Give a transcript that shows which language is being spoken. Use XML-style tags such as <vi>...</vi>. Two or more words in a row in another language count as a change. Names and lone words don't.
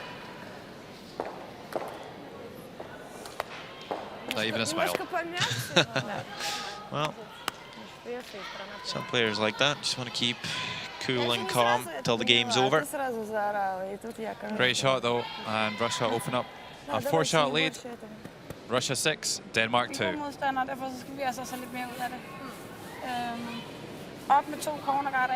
<en>Not even a smile. Well, some players like that just want to keep cool and calm till the game's over. Great shot though, and Russia open up a 4-shot lead. Russia 6, Denmark 2.</en> <da>Modstander, derfor så skal vi altså så lidt mere ud af det. Op med 2 cornerguarder.</da>